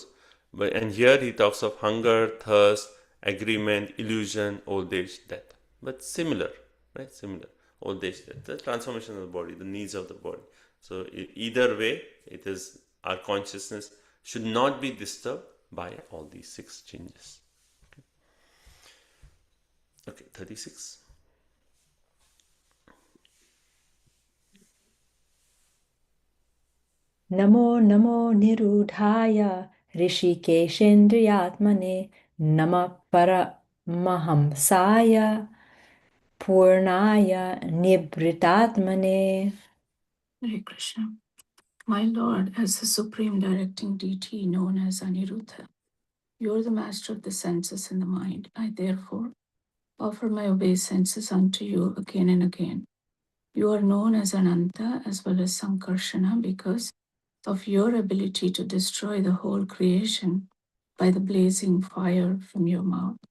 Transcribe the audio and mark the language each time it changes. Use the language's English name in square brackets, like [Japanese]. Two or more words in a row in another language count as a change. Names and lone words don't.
[English] And here he talks of hunger, thirst, agreement, illusion, old age, death. But similar, right? Similar. Old age, death, the transformation of the body, the needs of the body. So either way, it is our consciousness should not be disturbed by all these 6 changes. Okay, 36. [Sanskrit] नमो नमो निरुद्धाय ऋषिकेशेन्द्रियात्मने नमः परमहंसाय पूर्णाय निभृतात्मने. हरे कृष्ण. [English] My Lord, as the supreme directing deity known as Aniruddha, you are the master of the senses and the mind. I therefore offer my obeisances unto you again and again. You are known as Ananta as well as Sankarshana because of your ability to destroy the whole creation by the blazing fire from your mouth.